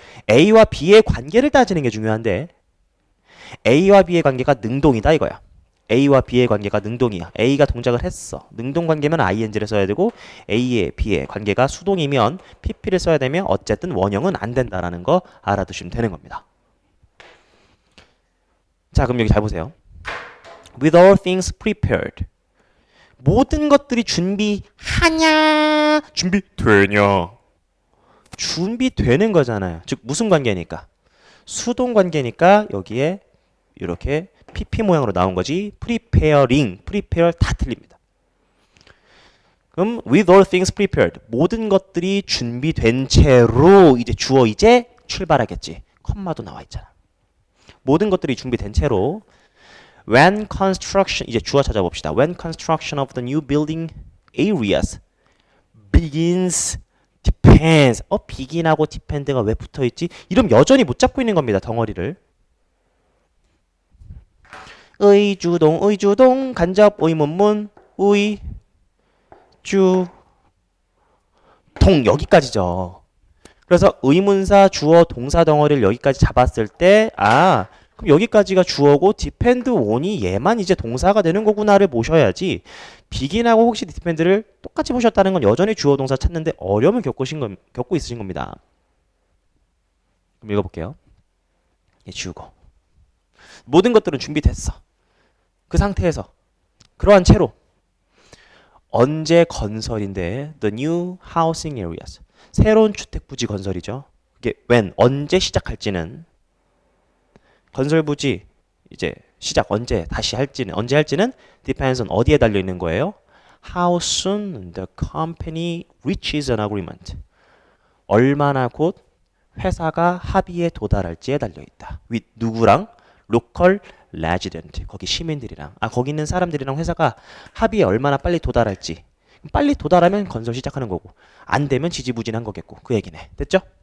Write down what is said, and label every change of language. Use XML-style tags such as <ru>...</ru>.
<ko>A와 B의 관계를 따지는 게 중요한데 A와 B의 관계가 능동이다 이거야. A와 B의 관계가 능동이야. A가 동작을 했어. 능동 관계면 ing를 써야 되고 A의 B의 관계가 수동이면 pp를 써야 되면 어쨌든 원형은 안 된다라는 거 알아두시면 되는 겁니다. 자, 그럼 여기 잘 보세요.</ko> <en>With all things prepared.</en> <ko>모든 것들이 준비하냐? 준비되냐? 준비되는 거잖아요. 즉 무슨 관계니까? 수동 관계니까 여기에 이렇게 PP 모양으로 나온 거지. preparing, prepare 다 틀립니다.</ko> <en>그럼 with all things prepared.</en> <ko>모든 것들이 준비된 채로 이제 주어 이제 출발하겠지. 컴마도 나와 있잖아. 모든 것들이 준비된 채로 when construction 이제 주어 찾아봅시다.</ko> <en>When construction of the new building areas begins depends.</en> <ko>begin하고 depend가 왜 붙어 있지? 이러면 여전히 못 잡고 있는 겁니다. 덩어리를. 의주동 간접 의문문 의주동 여기까지죠. 그래서 의문사 주어 동사 덩어리를 여기까지 잡았을 때 그럼 여기까지가 주어고 depend on이 얘만 이제 동사가 되는 거구나를 보셔야지 begin하고 혹시 depend를 똑같이 보셨다는 건 여전히 주어 동사 찾는데 어려움을 겪고 있으신 겁니다. 그럼 읽어볼게요. 지우고 모든 것들은 준비됐어. 그 상태에서 그러한 채로 언제 건설인데</ko> <en>the new housing areas</en> <ko>새로운 주택 부지 건설이죠. 그게 when 언제 시작할지는 건설 부지 이제 시작 언제 할지는</ko> <en>depends on</en> <ko>어디에 달려 있는 거예요?</ko> <en>How soon the company reaches an agreement.</en> <ko>얼마나 곧 회사가 합의에 도달할지에 달려 있다.</ko> <en>with</en> <ko>누구랑?</ko> <en>local resident.</en> <ko>거기 시민들이랑 거기 있는 사람들이랑 회사가 합의에 얼마나 빨리 도달할지. 빨리 도달하면 건설 시작하는 거고 안 되면 지지부진한 거겠고 그 얘기네. 됐죠?</ko>